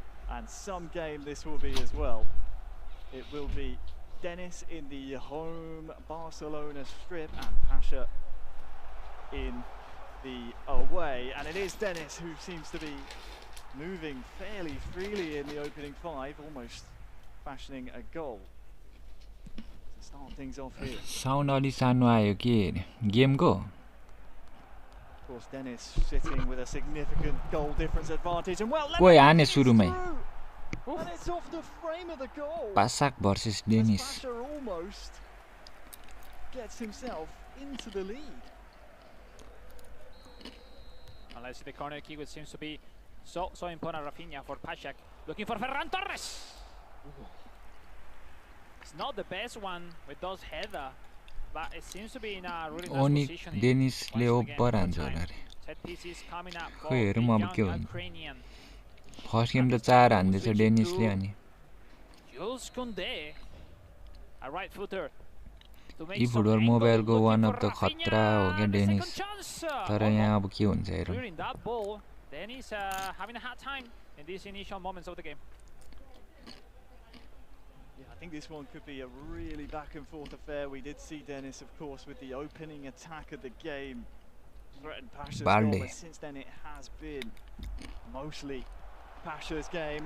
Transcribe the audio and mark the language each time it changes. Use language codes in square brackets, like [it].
[en] And some game this will be as well. It will be Dennis in the home Barcelona strip and Pasha in the away, and it is Dennis who seems to be moving fairly freely in the opening 5, almost fashioning a goal to start things off here. [ne] Sound अलि सानो आयो के game को. [en] Of course, Dennis sitting with a significant goal difference advantage, and well, [ne] कोही हाने सुरुमै. [en] And it's off the frame of the goal. Pasha versus Dennis. Pasha almost gets himself into the lead. Unless the corner kick, which seems to be so important, Rafinha for Pasha, looking for Ferran Torres. Ooh. It's not the best one with those header, but it seems to be in a really nice position. Dennis le Set pieces coming up for the Ukrainian. First game [ne] त 4 हान्दैछ डेनिसले अनि [en] Jules Koundé, a right footer. [ne] eFootball मोबाइलको [en] one of the [ne] खतरा हो के Danish तर यहाँ अब के हुन्छ हेरौँ. [en] Dennis having a hard time in these initial moments of the game. Yeah, I think this one could be a really back and forth affair. We did see Dennis, of course, with the opening attack of the game threatened Pasha's goal, but since then it has been mostly Pasha's game.